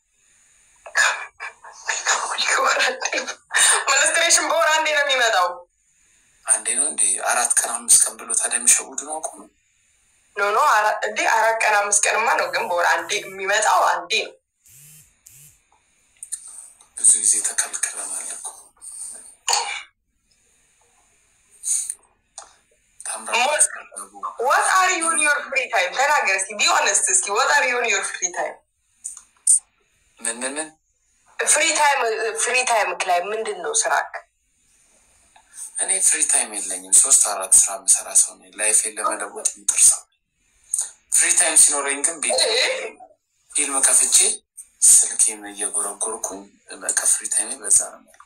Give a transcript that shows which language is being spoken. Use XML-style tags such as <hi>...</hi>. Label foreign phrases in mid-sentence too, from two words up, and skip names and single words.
<am>ማንስትሬሽን በወር አንዴ ነው የሚመጣው። አንዴ ነው እንዴ? 4 ቀን 5 ቀን ብሎ ታዲያ የሚሸውዱ ነው እኮ። ኖ 4 ቀን 5 ቀንማ ነው፣ ግን በወር አንዴ የሚመጣው አንዴ ነው። ብዙ ጊዜ ተከልክለናል እኮ።</am> <en>What are you in your free time?</en> <am>ተናገር እስኪ</am> <en>be honest እስኪ what are you in your free time?</en> <am>ምን</am> <en>free time</en> <am>ላይ ምንድን ነው ስራክ? እኔ</am> <en>free time</en> <am>የለኝም። 3-4 ስራ የምሰራ ሰው ነኝ። ላይፌን ለመለወጥ የምጥርሰው።</am> <en>free time</en> <am>ሲኖረኝ ግን ቤት ፊልም ከፍቼ ስልኬን እየጎረጎርኩኝ በቃ</am> <en>free time</en> <am>በዛ ነው ማለት።</am>